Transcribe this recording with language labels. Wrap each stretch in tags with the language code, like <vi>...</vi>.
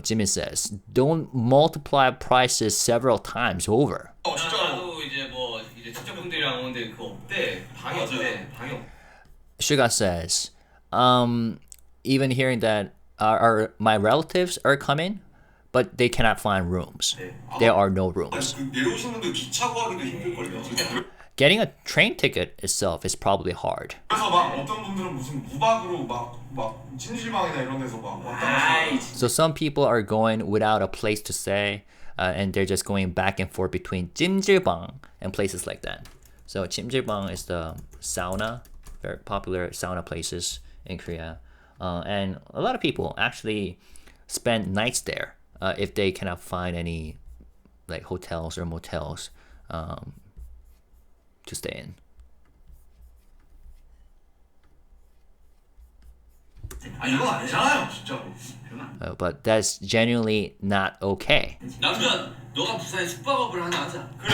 <en>Jimin says, don't multiply prices several times over.</en> <ko>나도 이제 뭐 이제 직접분들이랑 오는데 그거 없대. 방이 없대. 방이 없대.</ko> <en>Suga says, even hearing that my relatives are coming, but they cannot find rooms. There are no rooms.</en> <ko>내려오신 분들 기차 구하기도 힘들걸요.</ko> <en>Getting a train ticket itself is probably hard.</en> <ko>그래서 막 어떤 분들은 무슨 무박으로 막 찜질방이나 이런 데서 막 왔다 갔다.</ko> <en>So some people are going without a place to stay, and they're just going back and forth between 찜질방 and places like that. So 찜질방 is the sauna, very popular sauna places in Korea, and a lot of people actually spend nights there if they cannot find any like hotels or motels to stay in.</en> <ko>아 이건 아니잖아요 진짜로.</ko> <en>But that's genuinely not okay.</en> <ko>남준, 너가 부산에 숙박업을 하나 하자.</ko>